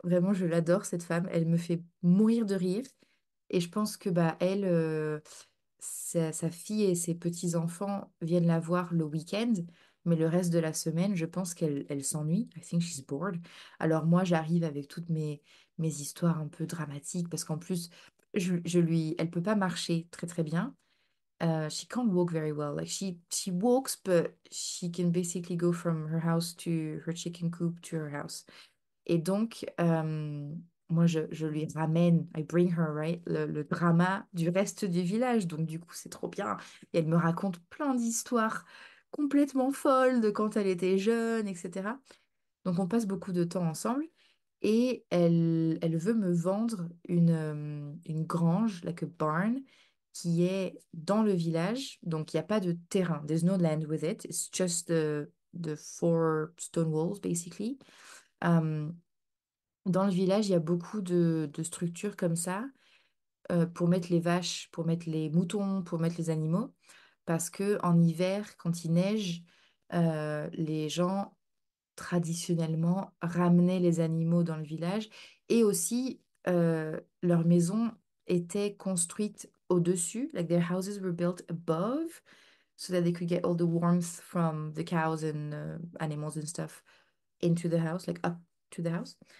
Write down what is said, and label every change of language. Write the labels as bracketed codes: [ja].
[fr] Vraiment, je l'adore, cette femme. Elle me fait mourir de rire. Et je pense que bah, elle, sa fille et ses petits-enfants viennent la voir le week-end, mais le reste de la semaine, je pense qu'elle s'ennuie. [en] I think she's bored. [fr] Alors moi, j'arrive avec toutes mes histoires un peu dramatiques, parce qu'en plus, elle peut pas marcher très très bien. [en] She can't walk very well. Like she walks, but she can basically go from her house to her chicken coop to her house. [fr] Et donc, moi, je lui ramène, [en] I bring her, right, [fr] le drama du reste du village. Donc, du coup, c'est trop bien. Et elle me raconte plein d'histoires complètement folles de quand elle était jeune, etc. Donc, on passe beaucoup de temps ensemble. Et elle veut me vendre une grange, [en] like a barn, [fr] qui est dans le village. Donc, il n'y a pas de terrain. [en] There's no land with it. It's just the four stone walls, basically. [fr] Euh, dans le village, il y a beaucoup de structures comme ça pour mettre les vaches, pour mettre les moutons, pour mettre les animaux. Parce que en hiver, quand il neige, les gens traditionnellement ramenaient les animaux dans le village et aussi leurs maisons étaient construites au-dessus, [en] like their houses were built above so that they could get all the warmth from the cows and animals and stuff into the house, like up to the house.